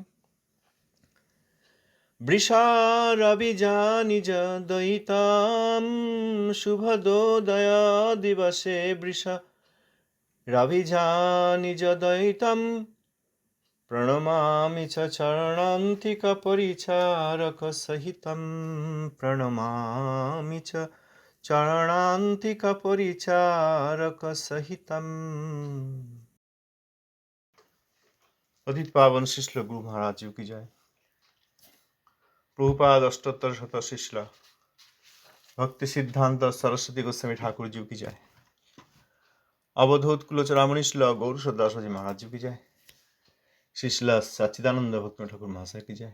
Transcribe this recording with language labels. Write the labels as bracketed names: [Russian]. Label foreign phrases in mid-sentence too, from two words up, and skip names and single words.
[Sanskrit] বৃষারবিজানিজ দয়িতাম শুভদোদয় দিবসে বৃষারবিজানিজ দয়িতাম প্রণমামি চ চরণান্তিক পরিচারক সহিতম প্রণমামি চ চরণান্তিক পরিচারক সহিতম। [Hindi] अधिक पावन शिष्य गुरु महाराज जी की जय। प्रभुपाद अष्टोत्तर शत शिष्य भक्ति सिद्धांत सरस्वती गोस्वामी ठाकुर जी की जय। अवधूत कुलचरामणि श्री गौर दास जी महाराज जी की जय। शिशिला सच्चिदानंद भक्त ठाकुर महाशय की जय।